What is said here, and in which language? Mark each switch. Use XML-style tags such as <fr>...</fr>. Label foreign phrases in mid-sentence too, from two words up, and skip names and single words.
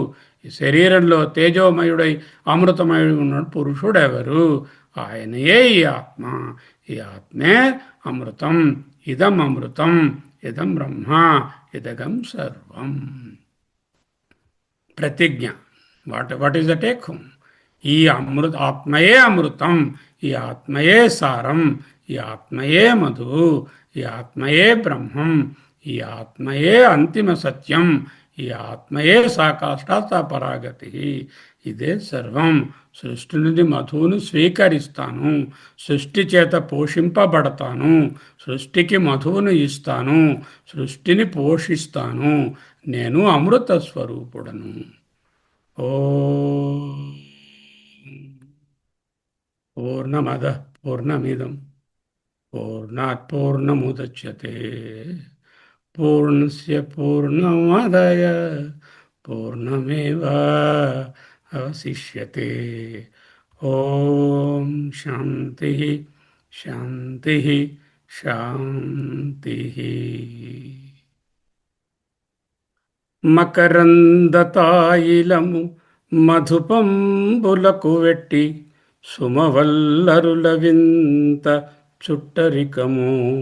<te>ఈ శరీరంలో తేజోమయుడై అమృతమయుడై ఉన్న పురుషుడెవరు? ఆయనయే ఈ ఆత్మ. ఈ ఆత్మే అమృతం.</te> <sa>ఇదం అమృతం, ఇదం బ్రహ్మ, ఇదగం సర్వం.</sa> <te>ప్రతిజ్ఞ.</te> <en>What is the take home?</en> <te>ఈ ఆత్మయే అమృతం, ఈ ఆత్మయే సారం, ఈ ఆత్మయే మధు, ఈ ఆత్మయే బ్రహ్మం, ఈ ఆత్మయే అంతిమ సత్యం, ఈ ఆత్మయే సాకాష్టాత పరాగతి. ఇదే సర్వం. సృష్టి నుండి మధువును స్వీకరిస్తాను, సృష్టి చేత పోషింపబడతాను, సృష్టికి మధువును ఇస్తాను, సృష్టిని పోషిస్తాను. నేను అమృత స్వరూపుడను.</te> <sa>ఓ పూర్ణమద పూర్ణమిదం పూర్ణాత్ పూర్ణముదచ్యతే పూర్ణస్య పూర్ణమాదాయ పూర్ణమేవ అవశిష్యతే. ఓం శాంతి శాంతి శాంతి.</sa> <te>మకరందతాయిలము మధుపంబులకు వెట్టి సుమవల్లరుల వింత చుట్టరికము.</te>